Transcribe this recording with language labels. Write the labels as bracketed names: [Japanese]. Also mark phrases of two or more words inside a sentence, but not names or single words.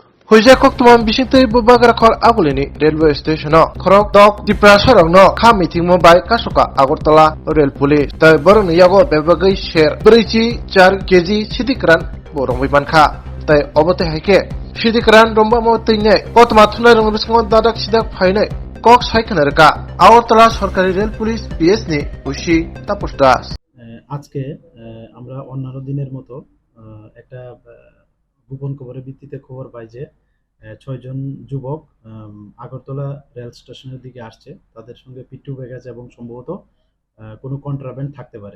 [Kok Borok] Hujakok tuman bisingtui bubagra khor abulini [English] railway station [Kok Borok] o khorok dok dipra sorok no kha meeting mo bai kasoka Agartala [English] rail police [Kok Borok] tai borong ni yago bebagai share berici 4 kg sidikran borong bimankha tai obote haike sidikran romba mo teinai kotma thunai rong bisingo dadak sidak phainai kok saikhanarka Agartala [Bangla] সরকারি রেল পুলিশ পিএস [Kok Borok] ni ushi tapos das [Bangla] আজকে আমরা অন্যান্য দিনের মতো একটা গোপন খবরের ভিত্তিতে খবর পাই যে 6 জন যুবক আগরতলা রেল স্টেশনের দিকে আসছে। তাদের সঙ্গে পিট্টু ব্যাগেজ এবং সম্ভবত কোনো কন্ট্রাব্যান্ড থাকতে পারে।